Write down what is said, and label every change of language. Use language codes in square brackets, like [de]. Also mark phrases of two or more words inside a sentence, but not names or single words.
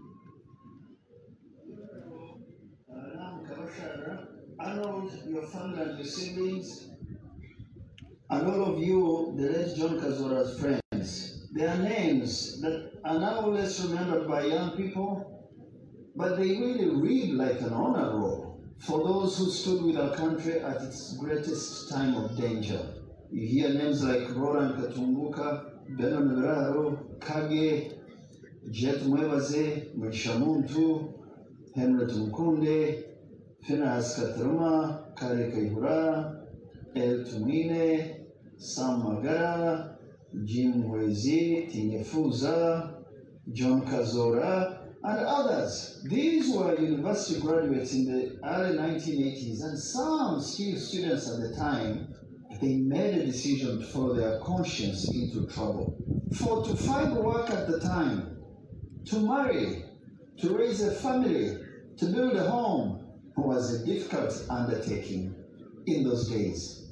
[en] Arnold, your family and your siblings, and all of you, the late John Kazora's friends, they are names that are now less remembered by young people, but they really read like an honor roll for those who stood with our country at its greatest time of danger. You hear names like Roland Katunguka, Beno Nebraro, Kage, Jet Mwebaze, Mwishamuntu, Henry Tumukunde, Phineas Katruma, Kare Kaihura, El Tumine, Sam Magara, Jim Mwezi, Tinyefuza, John Kazora, and others. These were university graduates in the early 1980s, and some still students at the time. They made a decision to follow their conscience into trouble. For to find work at the time, to marry, to raise a family, to build a home was a difficult undertaking in those days.